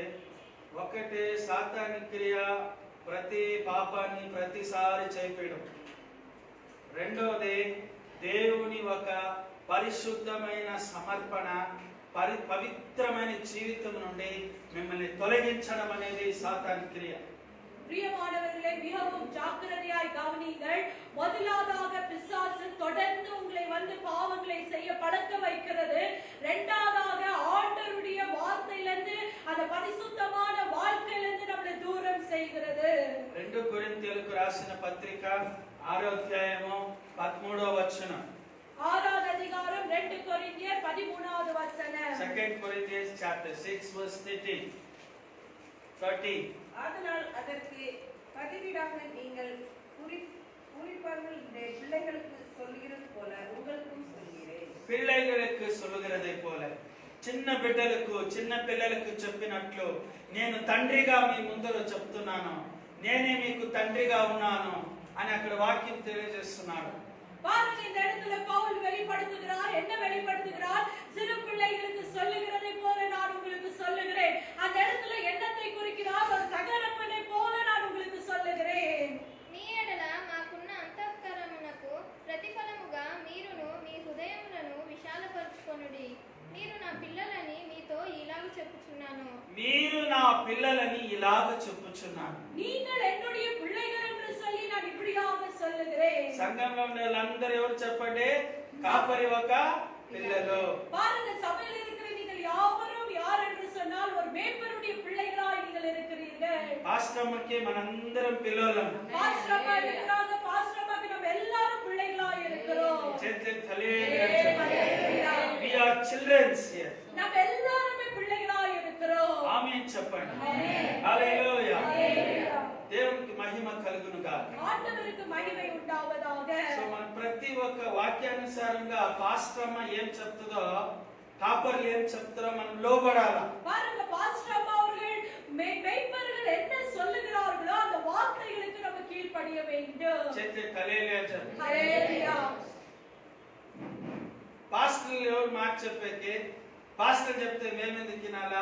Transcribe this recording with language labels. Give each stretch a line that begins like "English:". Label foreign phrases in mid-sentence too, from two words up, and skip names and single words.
Telugu: ఒకటి, సాతాని క్రియ ప్రతి పాపాన్ని ప్రతిసారి చేపేయడం. రెండోది, దేవుని ఒక పరిశుద్ధమైన సమర్పణ పవిత్రమైన జీవితం నుండి మిమ్మల్ని తొలగించడం అనేది సాతాను క్రియ.
Tamil: பிரியமானவர்களே, மிகவும் ஜாக்கிரதையாய் கவனியுங்கள். முதலாவதாக பிசாசு தொடர்ந்து உங்களை வந்து பாவங்களை செய்ய பழக்க வைக்கிறது. இரண்டாவதாக ஆண்டவருடைய வார்த்தையிலிருந்து அந்த பரிசுத்தமான வாழ்க்கையிலிருந்து நம்மளை தூரம் செய்கிறது.
Telugu: 2 కొరింథీయులకు రాసిన పత్రిక 6వ అధ్యాయము 13వ వచనం.
Tamil: 6வது அதிகாரம் 2 கொரிந்தியர் 13வது வசனம்.
English: 2 Corinthians chapter 6 verse 30.
Tamil: அதனால் அதற்கு பதிலீடாக நீங்கள் குறிப்பார்களுடைய பிள்ளைகளுக்கு சொல்லுகிறது போல உங்களுக்கும் சொல்கிறேன்.
Telugu: పిల్లలకు
Tamil: சொல்லுகிறதை போல
Telugu: చిన్న బిడ్డలకు చిన్న పిల్లలకు చెప్పినట్లు నేను తండ్రిగా మీ ముందర చెప్తున్నాను, నేనే మీకు తండ్రిగా ఉన్నాను అని అక్కడ వాక్యం తెలియజేస్తున్నాడు.
Tamil: பாருங்க, இந்த இடத்துல பவுல் வெளிப்படுத்துகிறார். என்ன வெளிப்படுத்துகிறார்? சிறு பிள்ளைகளுக்கு சொல்லுகிறதை போல நான் உங்களுக்கு சொல்லுகிறேன். அந்த இடத்துல என்னத்தை குறிக்கிறார்? ஒரு தகப்பனை போல நான் உங்களுக்கு சொல்லுகிறேன்.
Telugu: మీ ఎడల మాకున్న అంతఃకరణమునకు ప్రతిఫలముగా మీరును మీ హృదయములను విశాలపరచుకొనుడి. మీరు నా పిల్లలని మీతో ఇలాగ చెప్పుచున్నాను. మీరు నా పిల్లలని ఇలాగ చెప్పుచున్నాను.
Tamil: நீங்கள் என்னுடைய பிள்ளைகள் என்று சொல்லி நான் இப்படியாக சொல்லுகிறேன்.
Telugu: సంఘంలో ఉన్న వాళ్ళందరూ ఎవరు చెప్పండి? కాపరి ఒక పిల్లలు.
Tamil: பாருங்க, சபையில் இருக்கிற நீங்கள் யாவரும் யார் என்று சொன்னால் ஒரு மேய்ப்பருடைய பிள்ளைகளாய் நீங்கள் இருக்கிறீர்கள்.
Telugu: పాస్టర్కి మనందరం పిల్లలం.
Tamil: பாஸ்டர் அம்மா இருக்கிறாங்க. பாஸ்டர் அம்மாக்கு நம்ம எல்லாரும் பிள்ளைகளாய் இருக்கிறோம்.
English: We are children here.
Tamil: நம்ம எல்லாரும் பிள்ளைகளாய் இருக்கிறோம்.
Telugu: ఆమేన్ చెప్పండి. ఆమేన్. హల్లెలూయా. హల్లెలూయా. దేవునికి మహిమ కలుగును గాక.
Tamil: ஆண்டவருக்கு மகிமை உண்டாவதாக.
Telugu: సో మన ప్రతి ఒక్క వాక్యానుసారంగా పాస్టర్ అమ్మ ఏం చెప్తుందో, కాపర్లు ఏం చెప్తారో మనం లోబడాలా.
Tamil: பாருங்க, பாஸ்டர் அம்மா அவர்கள் மேய்ப்பர்கள் என்ன சொல்லுகிறார்களோ அந்த வார்த்தைகளுக்கு நம்ம கீழ்ப்படிய வேண்டும்.
Telugu: చేతి హల్లెలూయా చెప్పండి. హల్లెలూయా. పాస్టర్లు ఎవరు మాట చెప్పేకి, పాస్టర్ చెప్తే మేమెందుకు వినాలా?